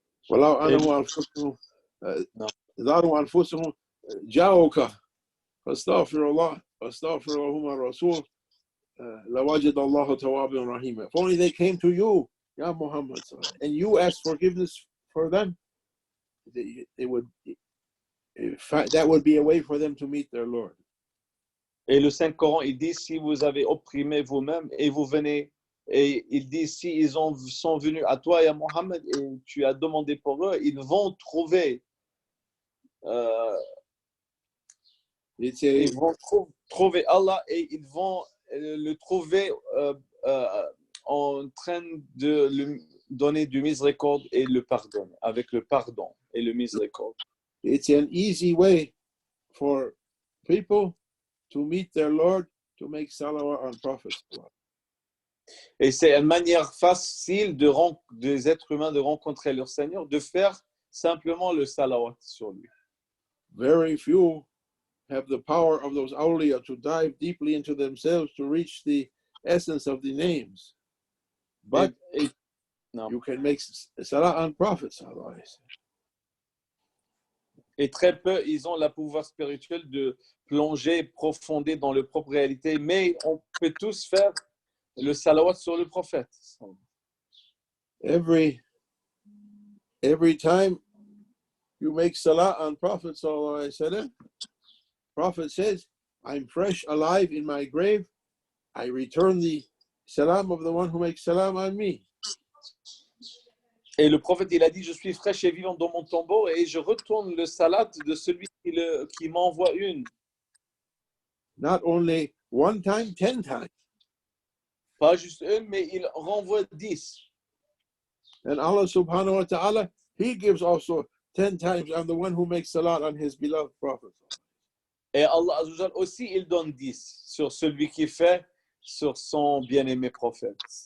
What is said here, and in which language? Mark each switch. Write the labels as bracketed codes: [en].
[ar] وَلَوْ أَنَهُ أَنفُسُهُمْ ظَلَمُوا أَنفُسَهُمْ جَاءُوكَ فَاسْتَغْفِرُوا اللَّهَ وَاسْتَغْفِرْ لَهُمُ الرَّسُولُ لَوَجَدَ اللَّهَ تَوَّابًا رَحِيمًا. [en] If only they came to you, Ya Muhammad, and you asked forgiveness for them, they would, that would be a way for them to meet their Lord. [fr] Et le Saint-Coran, il dit, si vous avez opprimé vous-même et vous venez, et il dit, si ils sont venus à toi, ya Mohammed, et tu as demandé pour eux, ils vont trouver, ils vont trouver Allah et ils vont le trouver en train de lui donner du miséricorde et le pardon, avec le pardon et le miséricorde. [en] It's an easy way for people to meet their Lord, to make salawat on Prophet. [fr] Et c'est une manière facile des êtres humains de rencontrer leur Seigneur, de faire simplement le salawat sur lui. [en] Very few have the power of those awliya to dive deeply into themselves to reach the essence of the names. But you can make salah on Prophet. [fr] Et très peu, ils ont le pouvoir spirituel de plonger, profonder dans leur propre réalité, mais on peut tous faire le salawat sur le prophète. [en] Every time you make salah on Prophet sallallahu alaihi wasallam, Prophet says, I'm fresh, alive in my grave. I return the salam of the one who makes salam on me. [fr] Et le prophète, il a dit, je suis fraîche et vivant dans mon tombeau et je retourne le salat de celui qui m'envoie une. [en] Not only one time, 10 times. [fr] Pas juste une, mais il renvoie 10. [en] And Allah subhanahu wa ta'ala, He gives also 10 times on the one who makes salat on His beloved Prophet. [fr] Et Allah Azza aussi, il donne 10 sur celui qui fait sur son bien-aimé prophète.